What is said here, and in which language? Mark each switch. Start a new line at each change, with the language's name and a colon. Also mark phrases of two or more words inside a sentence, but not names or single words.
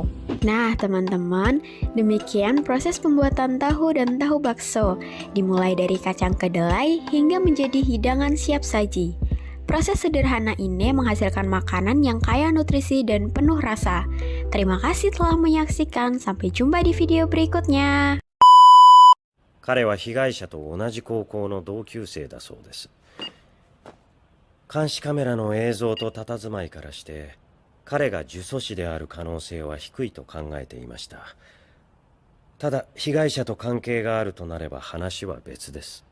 Indonesian: Nah, teman-teman, demikian proses pembuatan tahu dan tahu bakso, dimulai dari kacang kedelai hingga menjadi hidangan siap saji. Proses sederhana ini menghasilkan makanan yang kaya nutrisi dan penuh rasa. Terima kasih telah menyaksikan, sampai jumpa di video berikutnya.
Japanese: 彼は被害者と同じ高校の同級生だそうです。監視カメラの映像と佇まいからして彼が呪詛師である可能性は低いと考えていました。ただ被害者と関係があるとなれば話は別です。